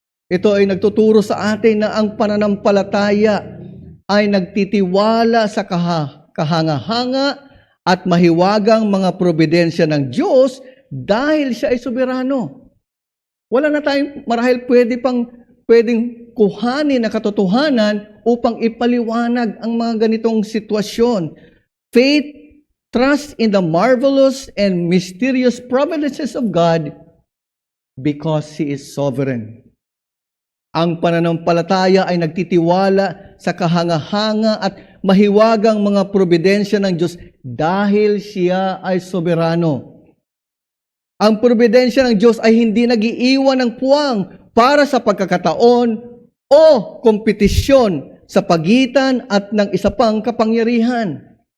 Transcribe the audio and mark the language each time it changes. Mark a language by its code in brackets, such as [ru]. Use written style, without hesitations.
[tl] Ito ay nagtuturo sa atin na ang pananampalataya ay nagtitiwala sa kahanga-hanga at mahiwagang mga probidensya ng Diyos dahil siya ay soberano. Wala na tayong marahil pwedeng kuhanin na katotohanan upang ipaliwanag ang mga ganitong sitwasyon. [en] Faith, trust in the marvelous and mysterious providences of God because He is sovereign. [tl] Ang pananampalataya ay nagtitiwala sa kahanga-hanga at mahiwagang mga probidensya ng Diyos dahil siya ay soberano. Ang probidensya ng Diyos ay hindi nag-iiwan ng puwang para sa pagkakataon o kompetisyon sa pagitan at ng isa pang kapangyarihan.